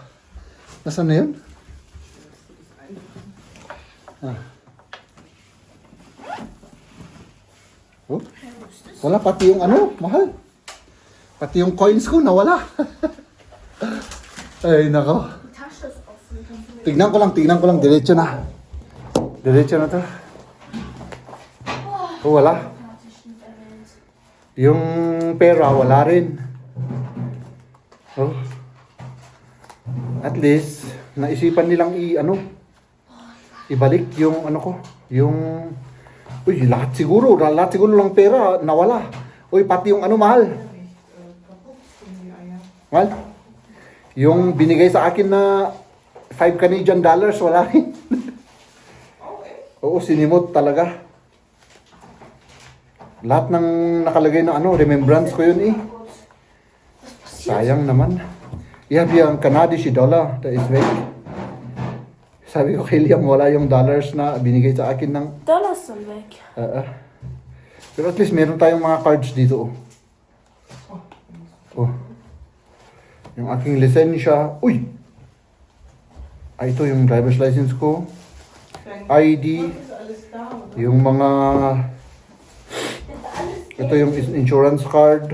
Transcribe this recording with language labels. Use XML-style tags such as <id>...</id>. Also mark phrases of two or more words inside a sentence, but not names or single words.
<tl>Nasaan na yun? Ah. Oh. Wala, pati yung ano, mahal. Pati yung coins ko nawala. Ay, nako.</tl> <de>Die Tasche ist offen.</de> <tl>Tignan ko lang, diretso na. Diretso na to. Oh, wala.</tl> <de>Hatte ich nicht erwähnt.</de> <tl>Yung pera, wala rin. Oh. At least, naisipan nilang ibalik yung ano ko, yung, uy, lahat siguro lang pera, nawala. Uy, pati yung ano, mahal. Mahal? Yung binigay sa akin na 5 Canadian dollars, wala rin. Oo, sinimot talaga. Lahat ng nakalagay na ano, remembrance ko yun eh. Sayang naman. Yeah, yung Canadian dollar,</tl> <en>that is</en> <tl>weg. Sabi ko kay Liam, wala yung dollars na binigay sa akin ng...</tl> <de>Dollars sind weg.</de> <tl>Pero at least meron tayong mga cards dito. Oh. Yung aking lisensya. Uy! Ay, ito yung driver's license ko. ID. Yung mga Ito yung insurance card.</tl>